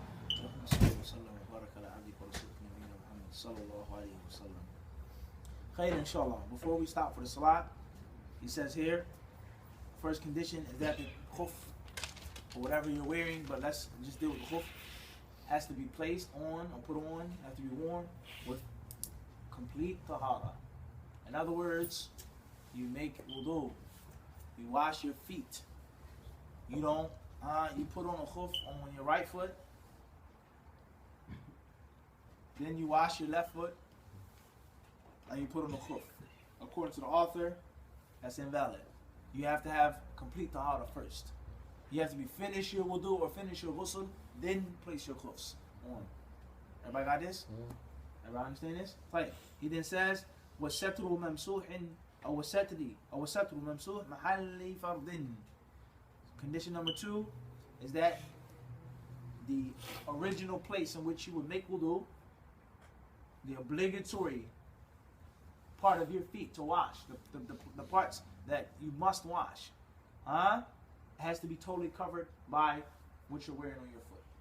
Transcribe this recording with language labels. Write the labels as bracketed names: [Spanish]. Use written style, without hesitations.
[Arabic] اللهم صل وسلم وبارك على عبدك ورسولك نبينا محمد صلى الله عليه وسلم. [English] Khair, inshallah. Before we stop for the salat, he says here, first condition is that the khuf, or whatever you're wearing, but let's just deal with the khuf, has to be placed on or put on, has to be worn with complete tahara. In other words, you make wudu, you wash your feet. You don't, you put on a khuf on your right foot, then you wash your left foot, and you put on the khuf. According to the author, that's invalid. You have to have complete tahara first. You have to be finish your wudu or finish your ghusl, then place your khufs on. Everybody got this? Everybody understand this? Right. He then says, [Arabic] وَالسَّتْرُ مَمْسُوحٍ أو وَالسَّتْرُ مَمْسُوحٍ مَحَلِّ فَرْضٍ. [English] Condition number 2 is that the original place in which you would make wudu, the obligatory part of your feet to wash, the parts that you must wash, has to be totally covered by what you're wearing on your foot.